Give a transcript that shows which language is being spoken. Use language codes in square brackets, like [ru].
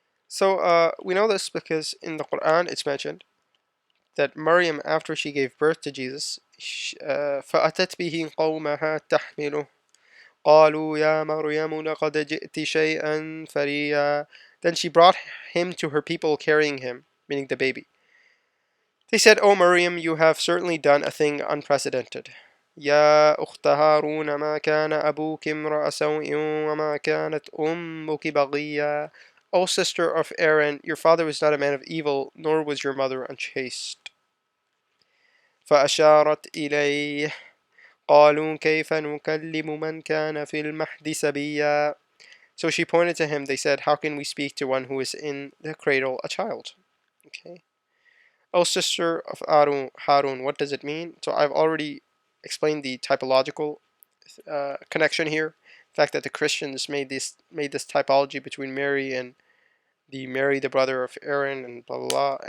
[en] So we know this because in the Quran it's mentioned that Maryam, after she gave birth to Jesus, [ar] فأتت به قومها تحمله قالوا يا مريم لقد جئت شيئا فريا. [en] Then she brought him to her people carrying him, meaning the baby. They said, "O Maryam, you have certainly done a thing unprecedented. [ar] يا أخت هارون ما كان أبوك امرأ سوء وما كانت أمك بغيا." [en] O sister of Aaron, your father was not a man of evil, nor was your mother unchaste. [ar] فأشارت إليه قالوا كيف نكلم من كان في المهد سبيا. [en] So she pointed to him. They said, "How can we speak to one who is in the cradle, a child?" Okay. O sister of Harun, what does it mean? So I've already explained the typological connection here. The fact that the Christians made this typology between Mary and Mary, the brother of Aaron, and blah blah blah.